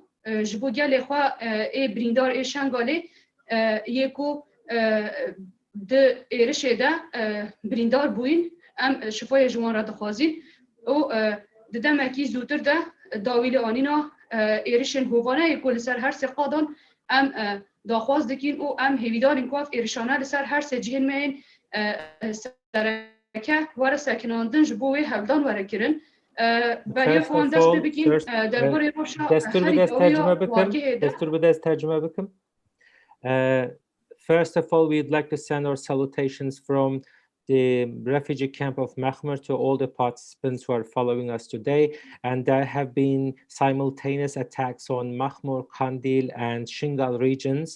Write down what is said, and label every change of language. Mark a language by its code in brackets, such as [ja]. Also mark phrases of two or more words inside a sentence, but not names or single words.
[ku] ji bo gelê xwe ê birîndar ê Şengalê yê ku di êrişê de birîndar bûyîn em şifayê ji wan re dixwazîn û di demekî zûtir de dawî anîna êrişên hovane ku li ser her sê qadan em daxwaz dikin û em hêvîdarên ku ev êrişane li ser her sê cihên me yên sereke were sekinandin ji bo wê hevdan were kirin. Beriya xwan dest pê bikin derbarê rewşa destur bi dest tercüme bikim. [en] First of all, we'd like to send our salutations from the refugee camp of Machmur to all the participants who are following us today. And there have been simultaneous attacks on Machmur, Qendîl, and Şengal regions.